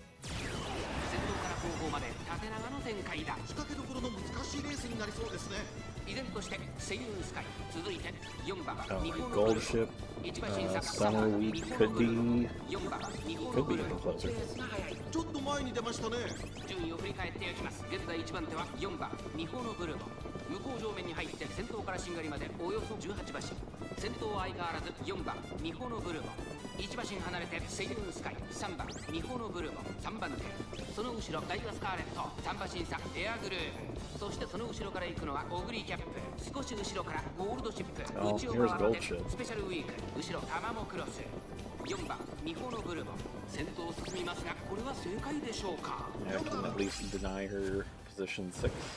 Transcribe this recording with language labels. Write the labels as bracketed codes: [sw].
[ja] 先頭から後方まで縦長の展開だ。仕掛けどころの難しいレースになりそうですね。依然としてセイウンスカイ、続いて4番ミホノブルボン。 [en] Gold ship, summer week could be even closer. [ja] ちょっと前に出ましたね。順位を振り返っていきます。現在1番手は4番ミホノブルボン。向こう上面に入って先頭からしんがりまでおよそ18馬身。先頭は相変わらず4番ミホノブルボン、1馬身離れてセイルンスカイ、3番ミホノブルボン、3番手、その後ろダイワスカーレット、3馬身差エアグルーヴ、そしてその後ろから行くのはオグリキャップ、少し後ろからゴールドシップ、内を回ってスペシャルウィーク、後ろタマモクロス、4番ミホノブルボン、先頭を進みますがこれは正解でしょうか。 [en] Yeah, I can at least deny her position 6.